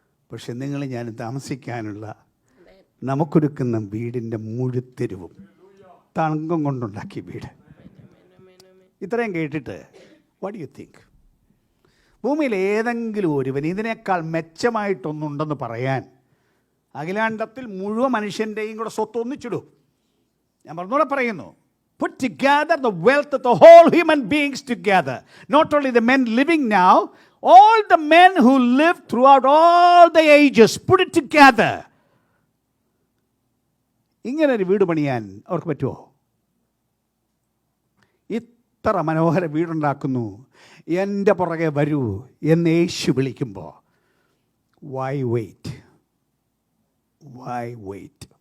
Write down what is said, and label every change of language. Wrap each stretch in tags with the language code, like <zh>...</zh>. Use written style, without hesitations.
<ml>പക്ഷെ നിങ്ങൾ ഞാൻ താമസിക്കാനുള്ള നമുക്കൊരുക്കുന്ന വീടിൻ്റെ മുഴുത്തെരുവും തങ്കം കൊണ്ടുണ്ടാക്കിയ വീട്. ഇത്രയും കേട്ടിട്ട്</ml> <en>What you think?</en> <ml>ഭൂമിയിൽ ഏതെങ്കിലും ഒരുവൻ ഇതിനേക്കാൾ മെച്ചമായിട്ടൊന്നുണ്ടെന്ന് പറയാൻ അഖിലാണ്ടത്തിൽ മുഴുവൻ മനുഷ്യൻ്റെയും കൂടെ സ്വത്ത് ഒന്നിച്ചിടും. ഞാൻ പറഞ്ഞൂടെ പറയുന്നു,</ml> <en>put together the wealth of the whole human beings together. Not only the men living now, all the men who lived throughout all the ages, put it together.</en> <ml>ഇങ്ങനെ ഒരു വീട് പണിയാൻ അവർക്ക് പറ്റുമോ? ഇത്ര മനോഹര വീടുണ്ടാക്കുന്നു, എൻ്റെ പുറകെ വരൂ എന്ന് യേശു വിളിക്കുമ്പോൾ</ml> <en>why wait? Why wait?</en>